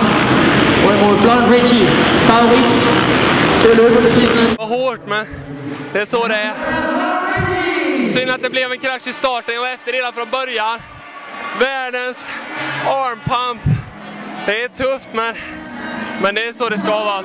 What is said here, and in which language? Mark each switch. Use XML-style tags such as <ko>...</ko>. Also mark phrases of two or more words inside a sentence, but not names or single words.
<da>Hvorimod Flon Richie, favorit til at løbe med titlen.</da> <sv>Det var hårt, men det är så det är. Synd att det blev en krasch i starten. Jag var efter redan från början. Världens</sv> <en>arm pump.</en> <sv>Det är tufft, men det är så det ska vara.</sv>